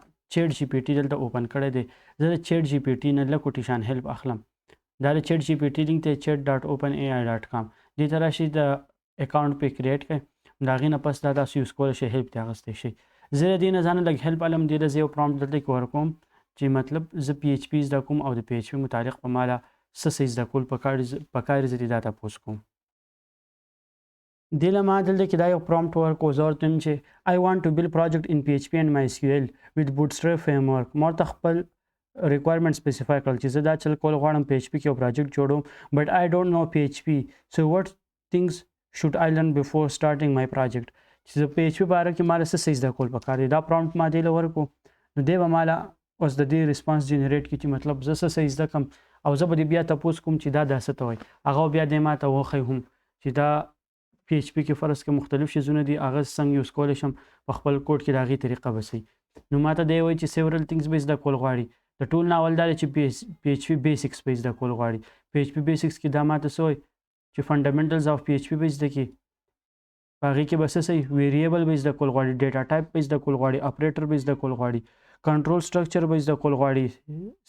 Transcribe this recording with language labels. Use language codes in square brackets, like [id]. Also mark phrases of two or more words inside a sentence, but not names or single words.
[ps] چیټ جی پی ټي دلته اوپن کړی دی زه د چیټ جی پی ټي نه لږ کوټې شان هیلپ اخلم دا د چیټ جی پی ټي لینک ته چیټ ډاټ اوپن اے آی ډاټ کام دې ته راشي د اکاونټ پې کریټ کړئ د هغې نه پس دا تاسو یوز کولی شئ هیلپ ترې اخیستی شئ زه د دې نه ځانه لږ هیلپ علم دې ته زه یو پرامپټ دلته کې ورکوم چې مطلب زه پی ایچ پی زده کوم او د پی ایچ پی متعلق په ماله څه زده کول پکار زه دې دا تپوس کوم دې له ما دلته کې دا یو پرامپټ ورکړو زه ورته وایم چې [en] I want to build project in PHP and MySQL with bootstrap framework [ps] ما ورته خپل requirement specify کړل چې زه دا چل کول غواړم PHP کې یو پروجیکټ جوړوم [en] but I don't know PHP so what things should I learn before starting my project [ps] چې زه PHP باره کې ماله څه زده کول پکار دی دا پرامپټ ما دې له ورکړو نو دی به ماله اوس د دې [en] response generate [ps] کړي چې مطلب زه څه زده کړم او زه به دې بیا تپوس کوم چې دا څه ته وایي هغه بیا دې ما ته وښیي هم چې دا پی ایچ پی کې فرض کې مختلف شیزونه دي هغه څنګه یوز کولی شم په خپل کوډ کې د هغې طریقه به صحیح نو ما ته دی وایي چې [en] several things [ps] به زده کول غواړي د ټول نه اول دا دی چې پی ایچ پی بیسکس به زده کول غواړي پی ایچ پی بیسکس کې دا ما ته څه وایي چې [en] fundamentals of PHP [ps] به زده کړي په هغې کې به څه صحیح ویریبل به زده کول غواړي [en] data type [ps] به زده کول غواړي اپریټر به زده کول غواړي [en] control structure [ps] به زده کول غواړي